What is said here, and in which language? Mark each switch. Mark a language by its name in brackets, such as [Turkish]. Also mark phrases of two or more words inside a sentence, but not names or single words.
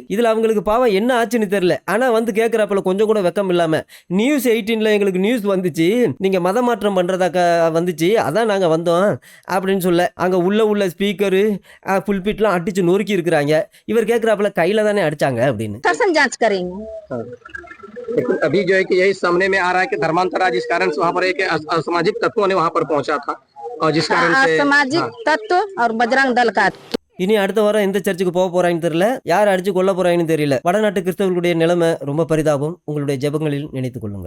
[Tamil] இதில் அவங்களுக்கு பாவம் என்ன ஆச்சுன்னு தெரில. ஆனால் வந்து கேட்குறப்பல கொஞ்சம் கூட வெக்கம் இல்லாமல், நியூஸ் 18 எங்களுக்கு நியூஸ் வந்துச்சு, நீங்கள் மத மாற்றம் பண்ணுறதாக்க வந்துச்சு, அதான் நாங்கள் வந்தோம் அப்படின்னு சொல்ல, அங்கே உள்ள ஸ்பீக்கரு புல்பிட்லாம் அடித்து நொறுக்கி இருக்கிறாங்க. இவர் கேட்குறாப்புல கையில் தானே அடித்தாங்க அப்படின்னு. [Hindi] जांच करेंगे। लेकिन अभी जो है कि यही सामने में आ रहा है कि धर्मांतर आज, जिस कारण से वहाँ पर एक असामाजिक तत्वों ने वहाँ पर पहुंचा था, और जिस कारण से असामाजिक तत्व और बजरंग दल का। [Tamil] இனி அடுத்த வாரம் எந்த சர்ச்சுக்கு போக போறாங்கன்னு தெரியல, யார் அடிச்சு கொல்ல போறாங்கன்னு தெரியல. வடநாட்டு கிறிஸ்தவர்களுடைய நிலைமை ரொம்ப பரிதாபம். உங்களுடைய ஜெபங்களில் நினைத்துக் கொள்ளுங்கள்.